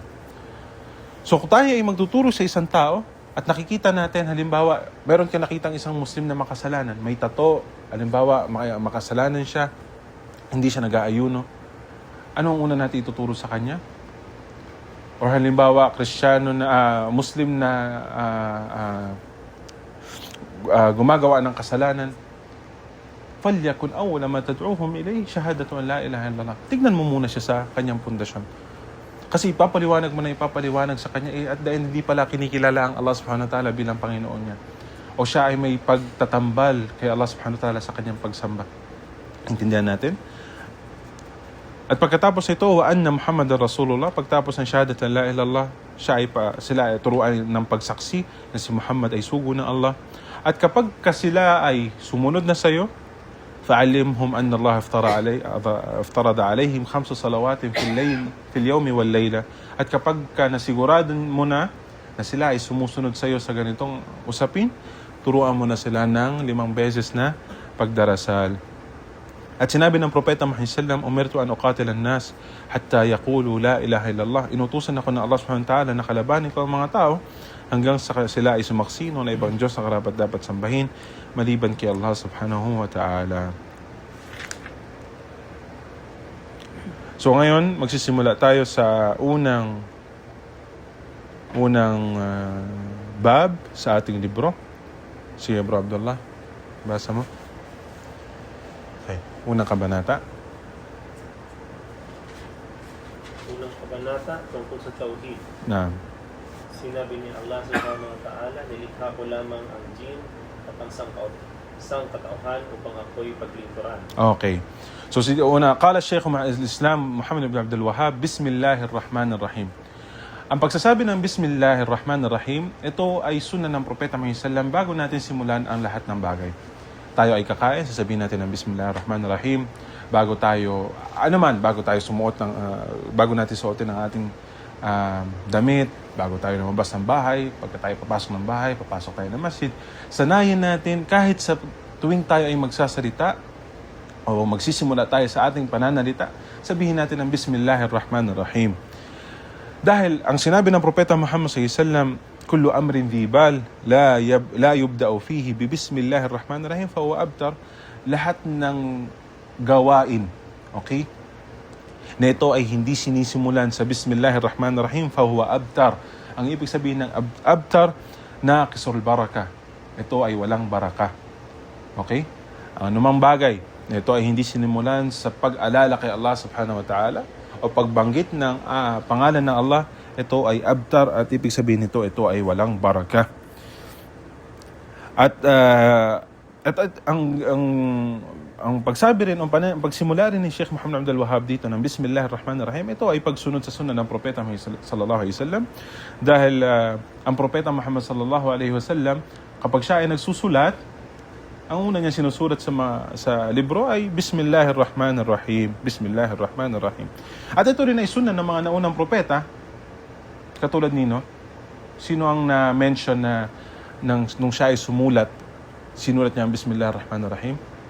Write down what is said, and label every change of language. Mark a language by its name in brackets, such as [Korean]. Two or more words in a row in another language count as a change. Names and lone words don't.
[Filipino] So kung tayo ay magtuturo sa isang tao at nakikita natin, halimbawa, meron ka nakitang isang Muslim na makasalanan, may tato, halimbawa, makasalanan siya, hindi siya nag-aayuno, anong una natin ituturo sa kanya? Or halimbawa, Kristiyano na Muslim na gumagawa ng kasalanan, [Arabic] فليكن أول ما تدعوهم إليه شهادة أن لا إله إلا الله. [Filipino] Tignan mo muna siya sa kanyang pundasyon. Kasi ipapaliwanag sa kanya, [English] at the end, [Filipino] hindi pala kinikilala ang Allah [Arabic] سبحانه وتعالى [Filipino] bilang Panginoon niya. O siya ay may pagtatambal kay Allah [Arabic] سبحانه وتعالى [Filipino] sa kanyang pagsamba. Intindihan natin? At pagkatapos ito, [Arabic] وأن محمدا رسول الله, [Filipino] pagtapos ng syahadat [Arabic] لا إله إلا الله, [Filipino] sila ay turuan ng pagsaksi na si Muhammad ay sugo ng Allah. At kapag sila ay sumunod na sa iyo, [Arabic] فأعلمهم أن الله افترض عليهم 5 صلوات في اليوم والليلة. [Filipino] At kapag nasigurado mo na sila ay sumusunod sa iyo sa ganitong usapin, turuan mo na sila ng 5 beses na pagdarasal. At sinabi ng Propeta Muhammad [Arabic] صلى الله عليه وسلم، أمرت أن أقاتل الناس حتى يقولوا لا إله إلا الله. [Filipino] Inutusan ako ng Allah [Arabic] سبحانه وتعالى [Filipino] na kalabanin ko ang mga tao hanggang sila ay sumaksino na ibang Diyos na karapat dapat sambahin maliban kay Allah [Arabic] سبحانه وتعالى. [Filipino] So ngayon, magsisimula tayo sa unang bab sa ating libro. Sige, Bro Abdullah. Basa mo. Okay. Unang kabanata. Unang kabanata tungkol sa Tauhid. Na. Sinabi ni Allah [Arabic] سبحانه وتعالى, [Filipino] nilikha ko lamang ang jinn at ang sangkatauhan upang ako'y paglingkuran. Okay. [Arabic] So قال الشيخ الإسلام محمد بن عبد الوهاب بسم الله الرحمن الرحيم. [Filipino] Ang pagsasabi ng Bismillahirrahmanirrahim, ito ay sunnah ng Propeta Muhammad sallam bago natin simulan ang lahat ng bagay. Tayo ay kakain, sasabihin natin ng Bismillahirrahmanirrahim bago tayo sumuot ng bago natin suotin ang ating damit, bago tayo lumabas ng bahay, pagka tayo papasok ng bahay, papasok tayo ng masjid. Sanayin natin kahit sa tuwing tayo ay magsasalita o magsisimula tayo sa ating pananalita, sabihin natin ang Bismillahirrahmanirrahim. Dahil ang sinabi ng Propeta Muhammad [Arabic] صلى الله كل أمر ذي بال لا يبدأ فيه ببسم الله الرحمن الرحيم فهو أبتر. [Filipino] Lahat ng gawain, okay, na ito ay hindi sinisimulan sa Bismillahirrahmanirrahim [Arabic] فهو أبتر. [Filipino] Ang ibig sabihin ng abtar, [Arabic] ناقص البركة. [Filipino] Ito ay walang baraka. Okay? Ang anumang bagay na ito ay hindi sinimulan sa pag-alala kay Allah [Arabic] سبحانه وتعالى [Filipino] o pagbanggit ng pangalan ng Allah, ito ay abtar at ibig sabihin nito, ito ay walang baraka. At ang pagsabi rin, ang pagsimula rin ni Sheikh Muhammad Abdul Wahhab dito ng Bismillahirrahmanirrahim, ito ay pagsunod sa sunnah ng Propeta Muhammad [Arabic] صلى الله عليه وسلم. [Filipino] Dahil ang Propeta Muhammad [Arabic] صلى الله عليه وسلم, [Filipino] kapag siya ay nagsusulat, ang una niya sinusulat sa libro ay Bismillahirrahmanirrahim. Bismillahirrahmanirrahim. At ito rin ay sunnah ng mga naunang propeta. Katulad nino, sino ang na-mention na nung siya ay sumulat, sinulat niya ang Bismillahirrahmanirrahim?